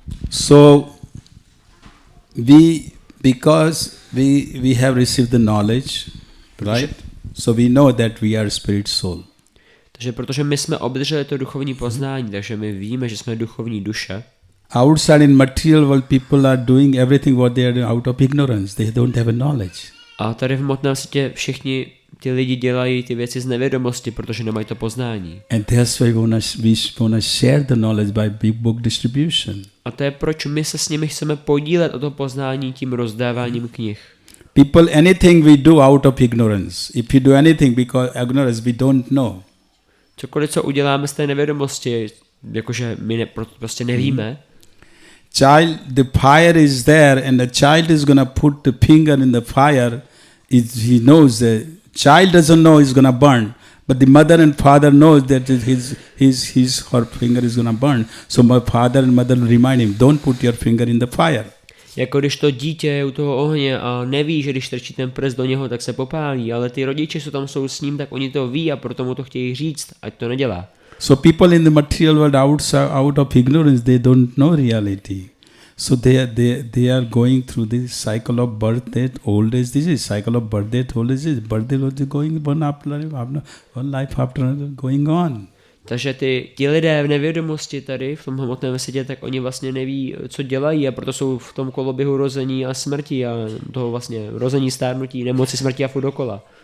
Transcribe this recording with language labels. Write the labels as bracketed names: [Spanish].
[English] So because we have received the knowledge, right? So we know that we are spirit soul. [Czech] Takže protože my jsme obdrželi to duchovní poznání, takže my víme, že jsme duchovní duše. [English] Outside in material world, people are doing everything what they are doing out of ignorance. They don't have a knowledge. [Czech] A tady v hmotném světě všichni ty lidi dělají ty věci z nevědomosti, protože nemají to poznání. [English] And that's why we wanna share the knowledge by book distribution. [Czech] A to je proč my se s nimi chceme podílet o to poznání tím rozdáváním knih. [English] People, anything we do out of ignorance. If you do anything because ignorance, we don't know. [Czech] Cokoliv, co uděláme z té nevědomosti, jakože my prostě nevíme. [English] The fire is there and the child is going to put the finger in the fire. He knows the child doesn't know he's going to burn, but the mother and father knows that her finger is going to burn. So my father and mother remind him, don't put your finger in the fire. [Czech] Jako když to dítě je u toho ohně a neví, že když strčí ten prst do něho, tak se popálí, ale ty rodiče, co tam jsou s ním, tak oni to ví a proto mu to chtějí říct, ať to nedělá. [English] So people in the material world out of ignorance, they don't know reality. So they are going through this cycle of birth, death, old age. This is cycle of birth, death, old age. Birth, death, is going one life after another going on. [Czech] Takže ti lidé v nevědomosti tady, v tom hmotném světě, tak oni vlastně neví, co dělají a proto jsou v tom koloběhu rození a smrti a toho vlastně rození, stárnutí, nemoci, smrti a furt dokola.